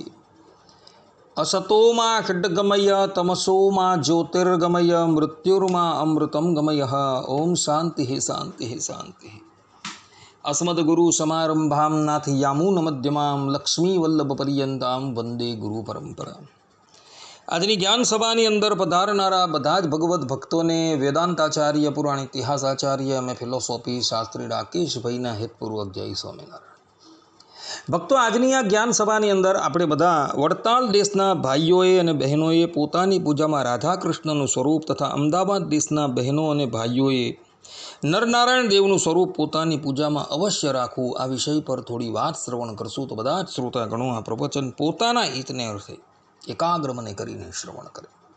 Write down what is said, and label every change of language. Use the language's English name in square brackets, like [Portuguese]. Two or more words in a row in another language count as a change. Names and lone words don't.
[Sanskrit] असतो मा खड्गमय तमसो मा ज्योतिर्गमय मृत्युर्मा अमृतं गमयः। ओम शान्तिः शान्तिः शान्तिः। अस्मद्गुरुसमारम्भां नाथयामुनमध्यमां लक्ष्मीवल्लभपर्यन्तां वन्दे गुरुपरम्परां। [Gujarati] આજની જ્ઞાન સભાની અંદર પધારનારા બધા જ ભગવદ્ ભક્તોને વેદાંતાચાર્ય પુરાણ ઇતિહાસાચાર્ય અને ફિલોસોફી શાસ્ત્રી રાકેશભાઈના હેતપૂર્વક જય સ્વામિનારાયણ। ભક્તો, આજની આ જ્ઞાન સભાની અંદર આપણે બધા વડતાલ દેશના ભાઈઓએ અને બહેનોએ પોતાની પૂજામાં રાધાકૃષ્ણનું સ્વરૂપ તથા અમદાવાદ દેશના બહેનો અને ભાઈઓએ નરનારાયણ દેવનું સ્વરૂપ પોતાની પૂજામાં અવશ્ય રાખવું, આ વિષય પર થોડી વાત શ્રવણ કરશું તો બધા જ શ્રોતાગણો આ પ્રવચન પોતાના હિતને અર્થે એકાગ્ર મને કરીને શ્રવણ કરે।